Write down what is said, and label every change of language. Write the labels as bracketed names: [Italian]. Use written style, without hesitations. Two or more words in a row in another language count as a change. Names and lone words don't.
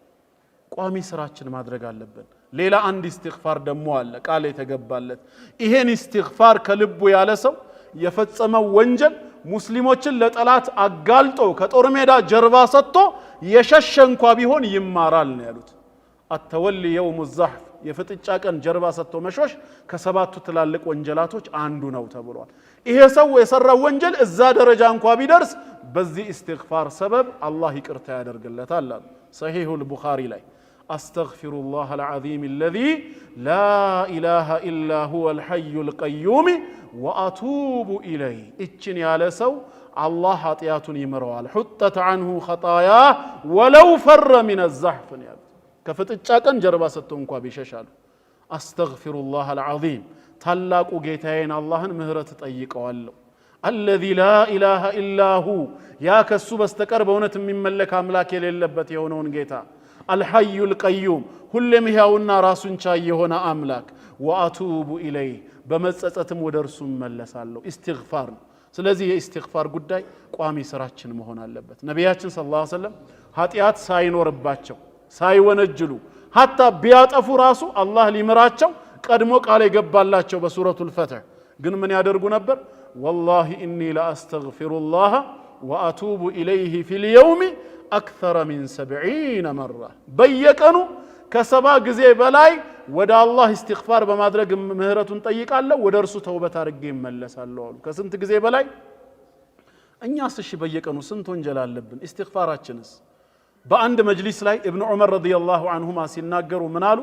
[Amharic] ቋሚ ስራችን ማድረግ አለብን። ሌላ አንድ ኢስቲግፋር ደግሞ አለ ቃል የተገባለት። ይሄን ኢስቲግፋር ከልቡ ያለ ሰው የፈጸመው ወንጀል ሙስሊሞችን ለጠላት አጋልጦ ከጦር ሜዳ ጀርባ ሰጥቶ የሸሸ እንኳ ቢሆን ይማራል ነው ያሉት። [Arabic] التولي يوم الزحف [Amharic] የፍጥጫ ቀን ጀርባ ሰጥቶ መሾሽ ከሰባቱ ትላልቅ ወንጀላቶች አንዱ ነው ተብሏል። ይሄ ሰው የሰራው ወንጀል እዛ ደረጃ እንኳን ቢደርስ በዚህ ኢስቲግፋር ሰበብ አላህ ይቅርታ ያደርግለታል። ሰሂሁል ቡኻሪ ላይ [Arabic] أستغفر الله العظيم الذي لا اله الا هو الحي القيوم واتوب اليه [Amharic] እችን ያለ ሰው አላህ ኃጢያቱን ይምረዋል። [Arabic] حطت عنه خطاياه ولو فر من الزحف [Amharic] ከፍጥጫ ቀን ጀርባ ሰጥቶ እንኳን ቢሸሻሉ [Arabic] أستغفر الله العظيم [Amharic] ታላቁ ጌታዬን አላህን ምህረት ጠይቀዋለሁ። [Arabic] الذي لا اله الا هو [Amharic] ያ ከሱ በስተቀር በእውነት የሚመለክ አምላክ የሌለበት የሆነውን ጌታ [Arabic] الحي القيوم [Amharic] ሁሌም ሕያውና ራሱን ቻይ የሆነ አምላክ [Arabic] واتوب اليه [Amharic] በመጸጸትም ወደ እርሱ መለሳለሁ። ኢስቲግፋር ነው። ስለዚህ የኢስቲግፋር ጉዳይ ቋሚ ስራችን መሆን አለበት። ነብያችን [Arabic] صلى الله عليه وسلم [Amharic] ኃጢያት ሳይኖርባቸው ሳይወነጅሉ ሐታ ቢያጠፉ ራሱ አላህ ሊምራቸው ቀድሞ ቃል የገባላቸው በሱረቱል ፈትህ ግን ምን ያደርጉ ነበር? [Arabic] والله اني لا استغفر الله واتوب اليه في اليوم اكثر من 70 مره [Amharic] በየቀኑ ከሰባ ጊዜ በላይ ወደ አላህ ኢስቲግፋር በማድረግ ምህረቱን ጠይቃለሁ ወደ እርሱ ተውበት አድርጌ እመለሳለሁ አሉ። ከስንት ጊዜ በላይ? እኛስ እሺ በየቀኑ ስንት ወንጀል አለብን? ኢስቲግፋራችንስ? በአንድ መጅሊስ ላይ ኢብኑ ዑመር [Arabic] رضي الله عنهما [Amharic] ሲናገሩ ምን አሉ?